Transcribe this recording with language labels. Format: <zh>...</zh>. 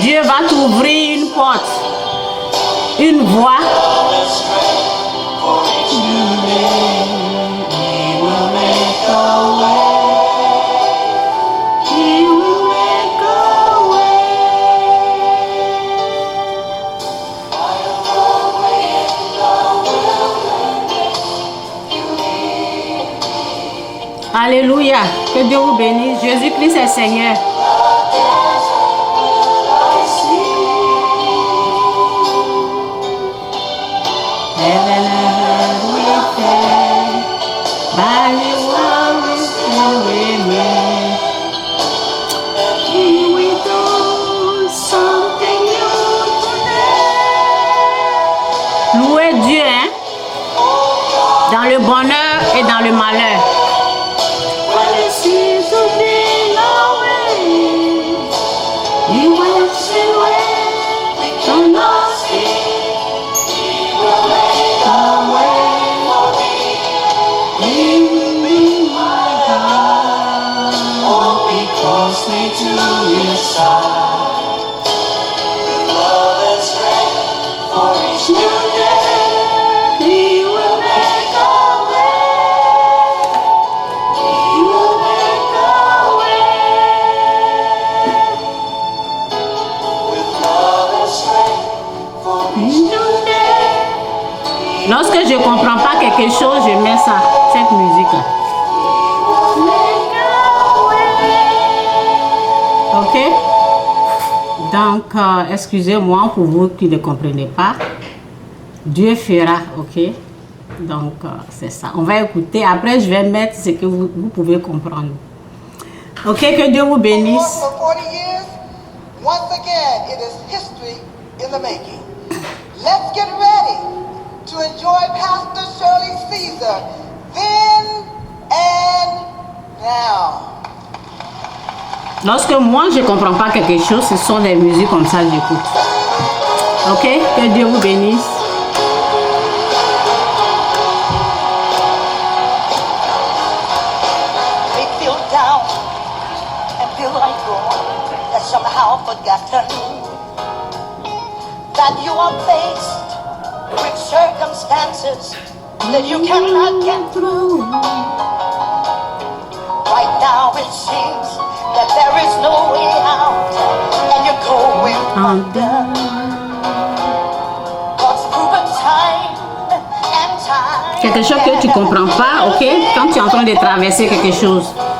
<fr>Dieu va t'ouvrir une porte, une voie.</fr> <en>Love and strength for each new day. He will make a way. He will make a way. By a roadway in the wilderness, you lead me.</en> <fr>Alléluia. Que Dieu vous bénisse. Jésus-Christ est Seigneur.</fr> <en>Heaven and earth will fade, but His word will still remain. And He will do something new today.</en> <fr>Louez Dieu, hein. Dans le bonheur et dans le malheur.</fr> <en>When it seems to be no way, He works in ways we cannot see. He will make a way for me. He will be my God. Hold me closely to His side. With love and strength for each new day, He will make a way. He will make a way. With love and strength for each new day.</en> <fr>Lorsque je ne comprends pas quelque chose, je mets ça, cette musique-là. Ok? Donc, excusez-moi pour vous qui ne comprenez pas. Dieu fera, ok? Donc, c'est ça. On va écouter. Après, je vais mettre ce que vous pouvez comprendre. Ok? Que Dieu vous bénisse.</fr> <en>For 40 years, once again, it is history in the making. Let's get ready to enjoy Pastor Shirley Caesar then and now.</en> <fr>Lorsque moi, je ne comprends pas quelque chose, ce sont des musiques comme ça que j'écoute. Ok? Que Dieu vous bénisse.</fr> <en>May feel down and feel like you're somehow forgotten. That you are faced with circumstances that you cannot get through. Right now it seems that there is no way out and you're going under. God's proven time and time</en> <fr>quelque chose que tu ne comprends pas, ok? Quand tu es en train de traverser quelque chose.</fr>